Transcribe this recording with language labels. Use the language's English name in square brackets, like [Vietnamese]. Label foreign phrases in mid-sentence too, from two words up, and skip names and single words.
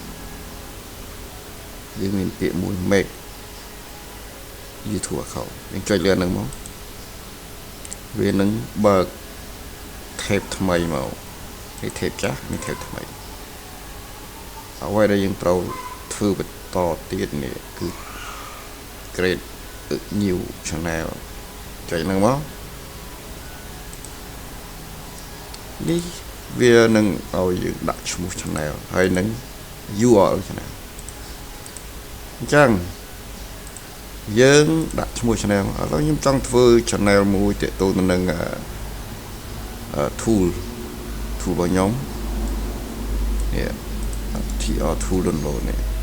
[Khmer] យើងមានពាក្យមួយ [English] make YouTube account [Khmer] យើងចុចលើហ្នឹងមកវានឹងបើក tab ថ្មីមកនេះ tab ចាស់នេះ tab ថ្មីអ្វីដែលយើងត្រូវធ្វើបន្តទៀតនេះគឺ [English] create a new channel [Khmer] ចុចហ្នឹងមក នេះវានឹងឲ្យយើងដាក់ឈ្មោះ channel ហើយនឹង [English] URL channel [Khmer] អញ្ចឹងយើងដាក់ឈ្មោះ channel ឥឡូវខ្ញុំចង់ធ្វើ channel មួយទាក់ទងទៅនឹងtool របស់ខ្ញុំនេះ TR tool download នេះ